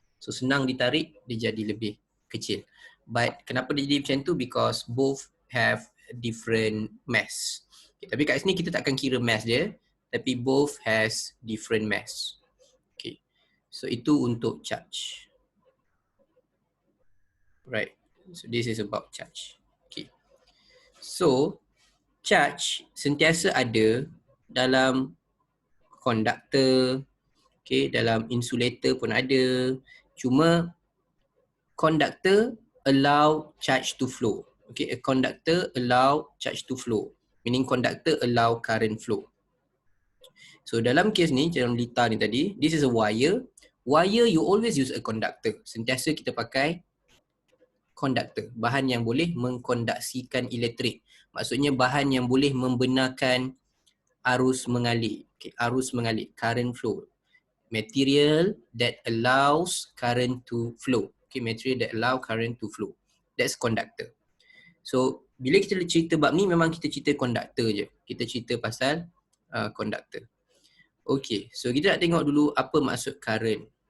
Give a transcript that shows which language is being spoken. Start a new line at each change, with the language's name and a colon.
Malay: So senang ditarik, dia jadi lebih kecil. But kenapa dia jadi macam tu?
English: Because both have different mass.
Malay: Okay, tapi kat sini kita tak akan kira mass dia, tapi
English: both has different mass.
Malay: Okay, so itu untuk charge.
English: Right, so this is about charge.
Malay: Okay, so charge sentiasa ada dalam conductor, okay, dalam insulator pun ada.
English: Cuma conductor allow charge to flow. Okay, a conductor allow charge to flow, meaning conductor allow current flow. So
Malay: dalam kes ni, dalam lita ni tadi,
English: this is a wire. Wire you always use a conductor.
Malay: Sentiasa kita pakai conductor, bahan yang boleh mengkondaksikan elektrik. Maksudnya bahan yang boleh membenarkan arus mengalir. Okay, arus mengalir,
English: current flow. Material that allows current to flow. Okay, material that allow current to flow. That's conductor.
Malay: So, bila kita cerita bab ni memang kita cerita conductor je. Kita cerita pasal conductor. Okay, so kita nak tengok dulu apa maksud current.